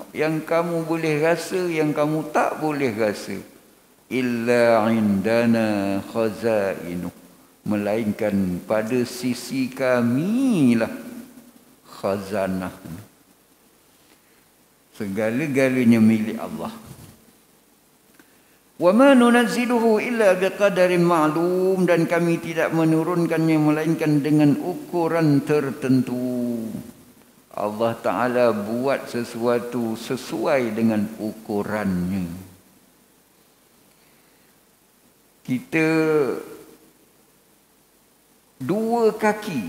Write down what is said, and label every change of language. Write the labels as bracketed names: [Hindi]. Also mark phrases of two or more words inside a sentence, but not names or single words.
[Malay] Yang kamu boleh rasa, yang kamu tak boleh rasa. [Arabic] إلا عندنا خزائنه. [Malay] Melainkan pada sisi kamilah khazanah. Segala-galanya milik Allah. [Arabic] وما ننزله إلا بقدر معلوم, [Malay] dan kami tidak menurunkannya melainkan dengan ukuran tertentu. Allah Ta'ala buat sesuatu sesuai dengan ukurannya. Kita dua kaki.